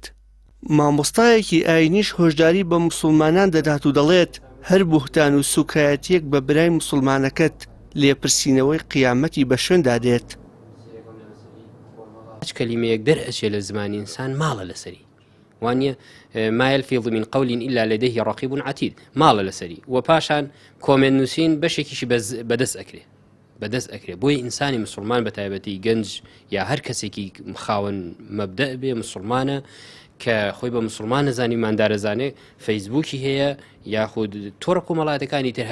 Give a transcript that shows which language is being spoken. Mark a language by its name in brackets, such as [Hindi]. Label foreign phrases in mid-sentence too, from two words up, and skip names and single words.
[Central Kurdish] مامۆستایەکی ئاینیش هۆشداری بە موسڵمانان دەدات و دەڵێت هەر بوختان و سوکایەتیەک بە برای موسڵمانەکەت لێپرسینەوەی قیامەتی بە شوێندا دێت. هیچ کەلیمەیەک دەرئەچێ لە زمانی ئینسان ماڵە لەسەری، وانە [Arabic] ما يلفظ من قول إلا لديه رقيب عتيد، [Central Kurdish] ماڵە لەسەری و پاشان کۆمنت نووسین بەشێکیشی بەدەست ئەکرێ بۆی ئینسانی مسلمان بە تایبەتی گەنج یا هەر کەسێکی خاوەن مەبدە بێ مسلمانە کە خۆی بە مسلمان نەزانی مادارەزانێ فەیسبووکی هەیە یاخود تۆڕە کۆمەڵایەتەکانی تر